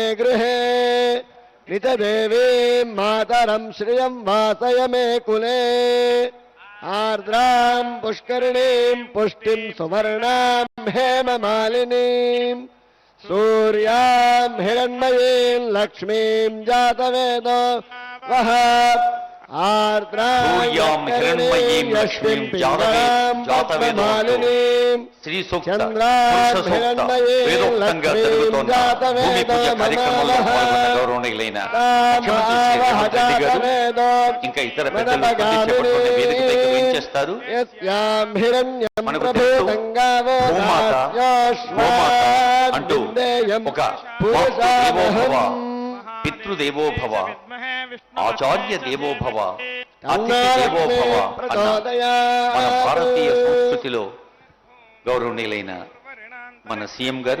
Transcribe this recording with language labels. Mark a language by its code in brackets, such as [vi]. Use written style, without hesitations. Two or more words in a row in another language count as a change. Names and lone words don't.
[sa] गृहे निजदेवीं मातरं श्रियं वासय मे कुले आर्द्रां पुष्करिणीं पुष्टिं सुवर्णां हेममालिनीम् सूर्यां हिरण्मयीं लक्ष्मीं जातवेदो वः आर्द्रां हिरण्मयीं लक्ष्मीं जातवेदोमालिनीं శ్రీ సూక్త చంద్రాం పురుష సూక్త హిరణ్మయీం [te] వేదోక్తంగా [sa] లక్ష్మీం [te] జరుగుతోన్న భూమి పూజ కార్యక్రమంలో పాల్గొన్న గౌరవనీయులైన ముఖ్యమంత్రి శ్రీ రేవంత్ రెడ్డి గారు ఇంకా ఇతర పెద్దలు ప్రతిష్టపడుతున్న వేదిక దగ్గర వేయించేస్తారు. [sa] యస్యాం హిరణ్యం [te] మనకు తెలుసు భూమాత గోమాత అంటూ ఒక [sa] మాతృదేవోభవ పితృదేవోభవ ఆచార్య దేవోభవ అతిథి దేవోభవ [te] అన్న మన భారతీయ సంస్కృతిలో గౌరవనీయులైన మన సీఎం గారు